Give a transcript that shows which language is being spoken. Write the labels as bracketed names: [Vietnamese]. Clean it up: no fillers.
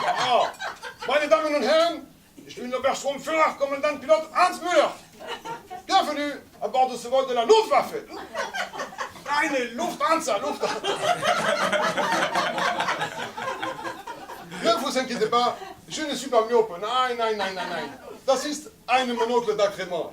[German] Oh, meine Damen und Herren, ich bin Oberstturmführer, Kommandant Pilot Hans Müller. [French] Bienvenue à bord de ce vol de la Luftwaffe. [German] Eine Lufthansa, [French] Ne vous inquiétez pas, je ne suis pas myope. [German] Nein, nein, nein, nein, nein. Das ist ein [French] Monocle d'agrément.